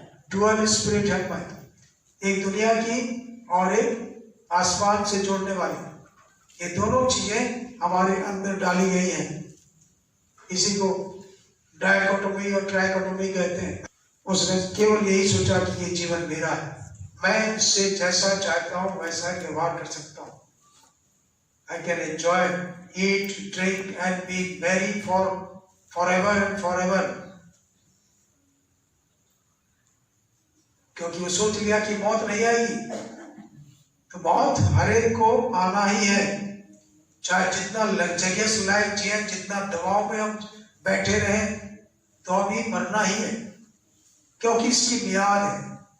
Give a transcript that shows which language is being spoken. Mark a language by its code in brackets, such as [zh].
[hi] Dual spirit है, एक दुनिया की और एक आसमान से जोड़ने वाली, ये दोनों चीजें हमारे अंदर डाली गई हैं। इसी को डायकोटोमी और ट्राइकोटोमी कहते हैं। उसने केवल यही सोचा कि ये जीवन मेरा है, मैं इससे जैसा चाहता हूं वैसा व्यवहार कर सकता हूं। [en] I can enjoy, eat, drink and be merry forever and forever। [hi] क्योंकि वो सोच लिया कि मौत नहीं आएगी, तो मौत हर एक को आना ही है। चाहे जितना लग्जरियस लाइफ जिए, जितना दवाओं में हम बैठे रहें, तो अभी मरना ही है, क्योंकि इसकी मियाद है।